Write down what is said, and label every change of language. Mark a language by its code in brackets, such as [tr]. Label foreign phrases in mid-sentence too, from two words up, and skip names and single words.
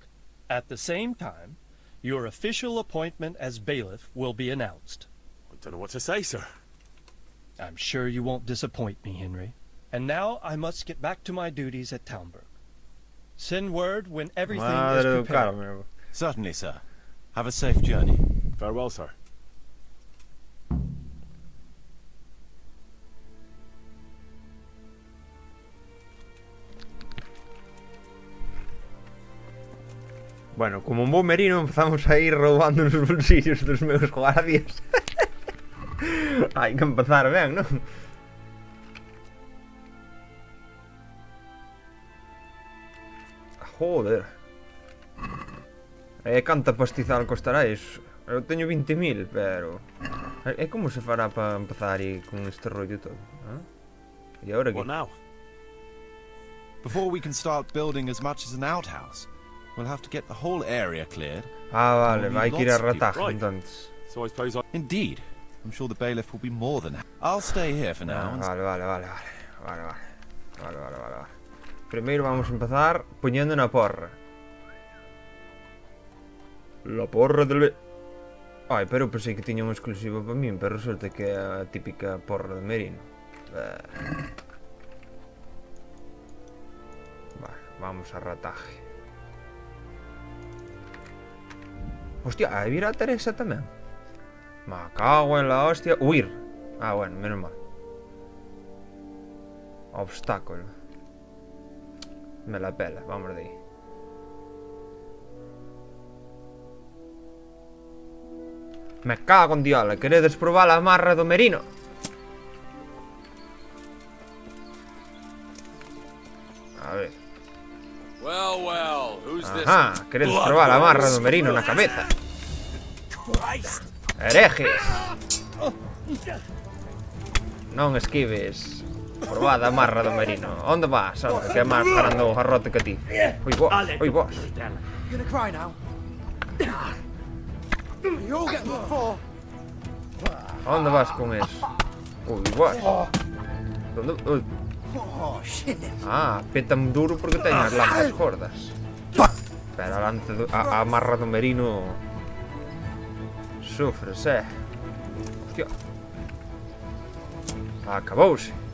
[en] At the same time, your official appointment as bailiff will be announced. I don't know what to say, sir. I'm sure you won't disappoint me, Henry. And now I must get back to my duties at Talmberg. Send word when everything is prepared. Certainly, sir. Have a safe journey. Farewell, sir. [es] Bueno, como un buen merino empezamos a ir robando los bolsillos [gl] dos meus guardias. Hai que empezar ben, non? Joder. Canta pastizal costará iso? Eu teño 20.000, pero... E como se fará para empezar aí con este rollo todo? E agora que? [en] What now? Before we can start building as much as an outhouse, we'll have to get the whole area cleared. [gl] Vale, vai que ir a rataje, entonces. [en] So I suppose I... Indeed. I'm sure the bailiff will be more than happy. I'll stay here for now. [gl] Vale. Primeiro vamos a empezar poñendo na porra. [es] La porra del... Ai, [gl] pero pensei que tiña un exclusivo para min, pero resulta que é a típica porra de merino. Vale, vamos a rataje. Hostia, aí vira a Teresa tamén. [es] Me cago en la hostia. Huir. Ah, bueno, menos mal. Obstáculo. Me la pela, [gl] vamos de aí. [es] Me cago en diola, [gl] queredes probar a marra do merino? A ver. Ajá, queredes probar a marra do merino na cabeza? Herejes. Non esquives. Probad a marra do merino. Onde vas? Onde? Que é máis parando o garrote que ti. Oi, vos. Oi, vos. [en] You're gonna cry now. You'll get the fall. [gl] Onde vas con eso? Ui, vos. Onde... Ui. Ah, pétame duro porque teño as lanzas gordas. Pero a lanza do... a marra do merino... sofres, Hostia. Acabouse.